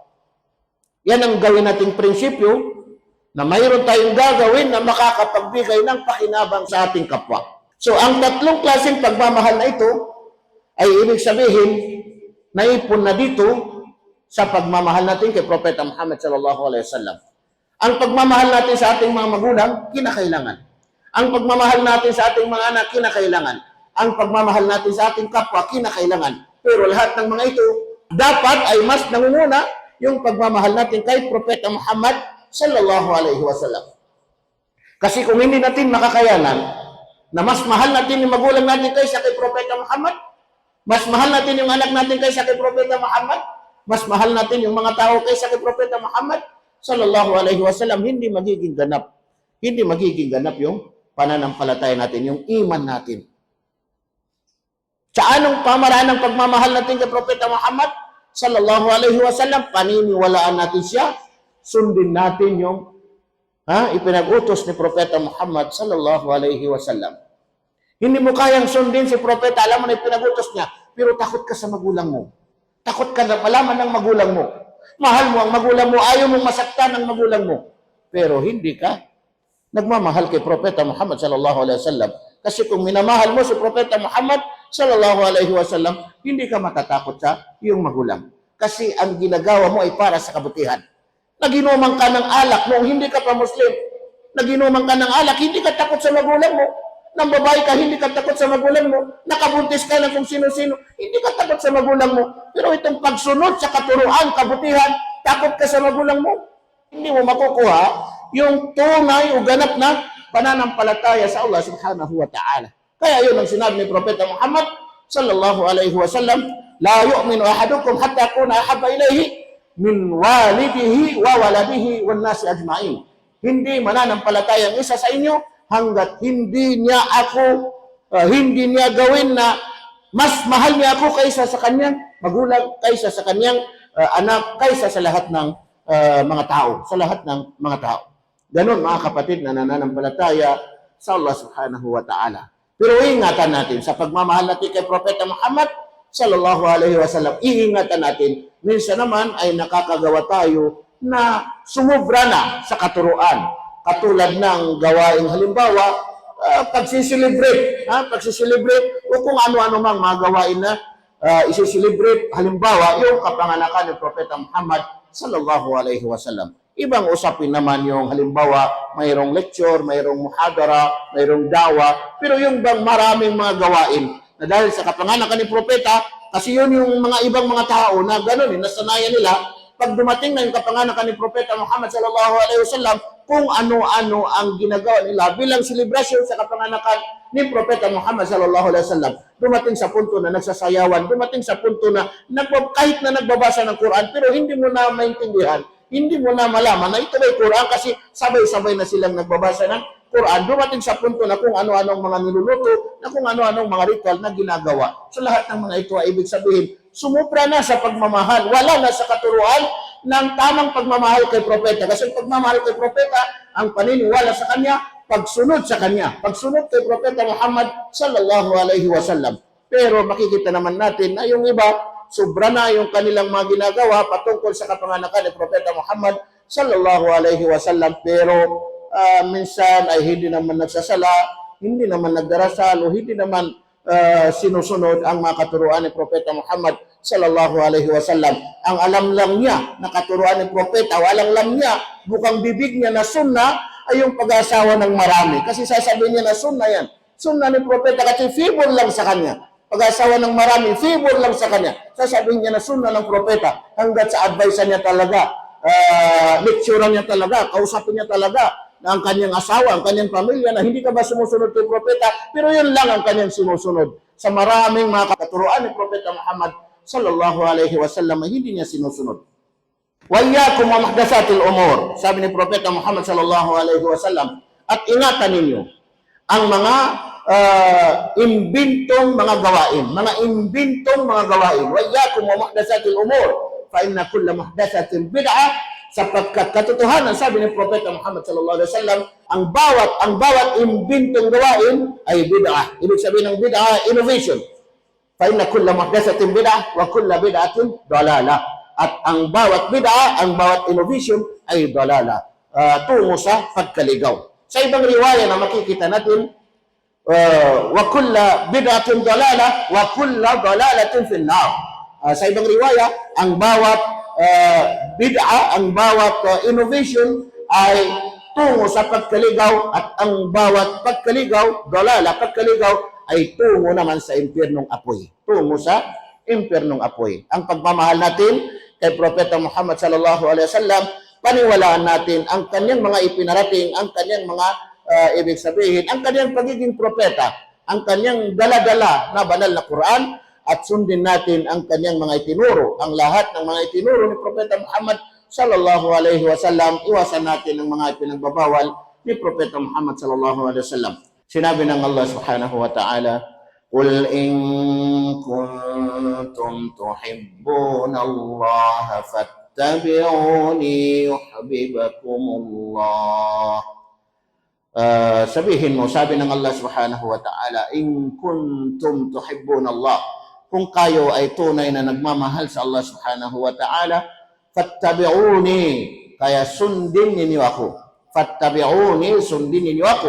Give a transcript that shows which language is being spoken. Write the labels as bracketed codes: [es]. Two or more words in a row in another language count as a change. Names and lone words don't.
[tl] Yan ang gawin nating prinsipyo na mayroon tayong gagawin na makakapagbigay ng pakinabang sa ating kapwa. So, ang tatlong klaseng pagmamahal na ito ay ibig sabihin naipon na dito sa pagmamahal natin kay Propeta Muhammad [ar] صلى الله عليه وسلم. [tl] Ang pagmamahal natin sa ating mga magulang, kinakailangan. Ang pagmamahal natin sa ating mga anak, kinakailangan. Ang pagmamahal natin sa ating kapwa, kinakailangan. Pero lahat ng mga ito, dapat ay mas nangunguna yung pagmamahal natin kay Propeta Muhammad [ar] صلى الله عليه وسلم. [tl] Kasi kung hindi natin makakayanan na mas mahal natin yung magulang natin kaysa kay Propeta Muhammad, mas mahal natin yung anak natin kaysa kay Propeta Muhammad, mas mahal natin yung mga tao kaysa kay Propeta Muhammad [ar] صلى الله عليه وسلم, [tl] hindi magiging ganap. Hindi magiging ganap yung pananampalataya natin, yung iman natin. Sa anong pamaraan ng pagmamahal natin kay Propeta Muhammad [ar] صلى الله عليه وسلم, [tl] paniniwalaan natin siya, sundin natin yung ipinag-utos ni Propeta Muhammad [ar] صلى الله عليه وسلم. [tl] Hindi mo kayang sundin si Propeta, alam mo na ipinag-utos niya, pero takot ka sa magulang mo. Takot ka na malaman ng magulang mo. Mahal mo ang magulang mo, ayaw mong masaktan ng magulang mo. Pero hindi ka nagmamahal kay Propeta Muhammad [ar] صلى الله عليه وسلم. [tl] Kasi kung minamahal mo si Propeta Muhammad [ar] صلى الله عليه وسلم, [tl] hindi ka matatakot sa iyong magulang. Kasi ang ginagawa mo ay para sa kabutihan. Naginuman ka ng alak noong hindi ka pa Muslim. Naginuman ka ng alak, hindi ka takot sa magulang mo. Nang babae ka, hindi ka takot sa magulang mo. Nakabuntis ka ng kung sino-sino, hindi ka takot sa magulang mo. Pero itong pagsunod sa katuruan, kabutihan, takot ka sa magulang mo. Hindi mo makukuha yung tunay o ganap na pananampalataya sa Allah [ar] سبحانه وتعالى. [tl] Kaya yun ang sinabi ni Propeta Muhammad [ar] صلى الله عليه وسلم لا يؤمن أحدكم حتى أكون أحب إليه من والده وولده والناس أجمعين. [tl] Hindi mananampalataya ang isa sa inyo hanggat hindi niya gawin na mas mahal niya ako kaysa sa kanyang magulang, kaysa sa kanyang anak, kaysa sa lahat ng mga tao, sa lahat ng mga tao. Ganon mga kapatid na nananampalataya sa Allah [ar] سبحانه وتعالى. [tl] Pero iingatan natin sa pagmamahal natin kay Propeta Muhammad [ar] صلى الله عليه وسلم. [tl] Iingatan natin, minsan naman ay nakakagawa tayo na sumubra na sa katuruan. Katulad ng gawain halimbawa, pagsiselebrate o kung ano-ano mang mga gawain na isiselebrate, halimbawa, yung kapanganakan ni Propeta Muhammad [ar] صلى الله عليه وسلم. [tl] Ibang usapin naman yung halimbawa, mayroong lecture, mayroong muhadara, mayroong dawa, pero yung bang maraming mga gawain na dahil sa kapanganakan ni Propeta, kasi yun yung mga ibang mga tao na gano'n, nasanayan nila, pag dumating na yung kapanganakan ni Propeta Muhammad [ar] صلى الله عليه وسلم, [tl] kung ano-ano ang ginagawa nila bilang selebrasyon sa kapanganakan ni Propeta Muhammad [ar] صلى الله عليه وسلم. [tl] Dumating sa punto na nagsasayawan, dumating sa punto na kahit na nagbabasa ng Quran, pero hindi mo na maintindihan, hindi mo na malaman na ito ay Quran kasi sabay-sabay na silang nagbabasa ng Quran. Dumating sa punto na kung ano-anong mga niluluto, na kung ano-anong mga ritual na ginagawa. So lahat ng mga ito ay ibig sabihin, sumupra na sa pagmamahal, wala na sa katuruan ng tamang pagmamahal kay Propeta. Kasi pagmamahal kay Propeta, ang paniniwala sa kanya, pagsunod sa kanya, pagsunod kay Propeta Muhammad [ar] صلى الله عليه وسلم. [tl] Pero makikita naman natin na yung iba, sobra na yung kanilang mga ginagawa patungkol sa kapanganakan ni Propeta Muhammad [ar] صلى الله عليه وسلم, [tl] pero minsan ay hindi naman nagsasala, hindi naman nagdarasal, o hindi naman sinusunod ang mga katuruan ni Propeta Muhammad [ar] صلى الله عليه وسلم. [tl] Ang alam lang niya na katuruan ni Propeta, walang alam niya, bukang bibig niya na sunna ay yung pag-asawa ng marami. Kasi sasabihin niya na sunna yan. Sunna ni Propeta kasi favor lang sa kanya. Pag-asawa ng marami, favor lang sa kanya. Sasabihin niya na sunna ng Propeta hanggat sa advice niya talaga, lecturean niya talaga, kausapin niya talaga na ang kanyang asawa, ang kanyang pamilya na hindi ka ba sumusunod kay Propeta, pero yun lang ang kanyang sinusunod. Sa maraming mga katuruan ni Propeta Muhammad [ar] صلى الله عليه وسلم [tl] hindi niya sinusunod. [ar] وإياكم ومحدثات الأمور, [tl] sabi ni Propeta Muhammad [ar] صلى الله عليه وسلم, [tl] at ingatan ninyo ang mga imbintong mga gawain, [ar] وإياكم ومحدثات الأمور فإن كل محدثة بدعة. [tl] Sapagkat katotohanan, sabi ni Propeta Muhammad [ar] صلى الله عليه وسلم, [tl] ang bawat imbintong gawain ay bid'ah. Ibig sabihin ng bid'ah, innovation. [ar] فإن كل محدثة بدعة وكل بدعة ضلالة. [tl] At ang bawat bid'ah, ang bawat innovation ay dalalah, tungo sa pagkaligaw. Sa ibang riwaya na makikita natin, [ar] وكل بدعة ضلالة وكل ضلالة في النار. [tl] Sa ibang riwaya, ang bawat bid'a, ang bawat innovation ay tungo sa pagkaligaw, at ang bawat pagkaligaw ay tungo naman sa impyernong apoy. Ang pagmamahal natin kay Propeta Muhammad [ar] صلى الله عليه وسلم, [tl] paniwalaan natin ang kanyang mga ipinarating, ang kanyang mga ibig sabihin, ang kanyang pagiging propeta, ang kanyang dala-dala na banal na Quran, at sundin natin ang kanyang mga itinuro. Ang lahat ng mga itinuro ni Propeta Muhammad [ar] صلى الله عليه وسلم, [tl] iwasan natin ang mga ipinagbabawal ni Propeta Muhammad [ar] صلى الله عليه وسلم. [tl] Sinabi ng [ar] Allah سبحانه وتعالى قل إن كنتم تحبون الله فاتبعوني يحببكم الله." [tl] Sabihin mo, sabi ng Allah [ar] سبحانه وتعالى, إن كنتم تحبون الله, [tl] kung kayo ay tunay na nagmamahal sa Allah [ar] سبحانه وتعالى, [tl] fattabi'uni, kaya sundin ninyo ako. Fattabi'uni, sundin ninyo ako.